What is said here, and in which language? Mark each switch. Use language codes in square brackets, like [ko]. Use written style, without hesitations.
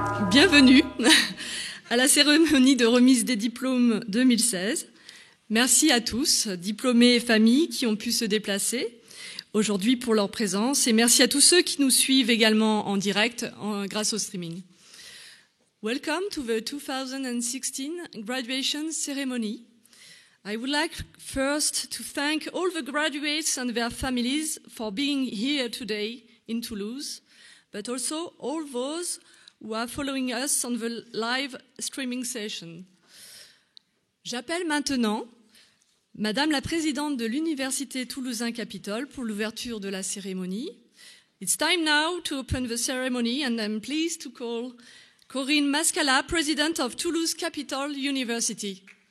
[fr] bienvenue à la cérémonie de remise des diplômes 2016. Merci à tous, diplômés et familles qui ont pu se déplacer aujourd'hui pour leur présence, et merci à tous ceux qui nous suivent également en direct grâce au streaming. [en] Welcome to the 2016 graduation ceremony. I would like first to thank all the graduates and their families for being here today in Toulouse, but also all those who are following us on the live streaming session. [fr] J'appelle maintenant Madame la Présidente de l'Université Toulousain-Capitole pour l'ouverture de la cérémonie. [en] It's time now to open the ceremony, and I'm pleased to call Corinne Mascala, President of Toulouse Capitol University.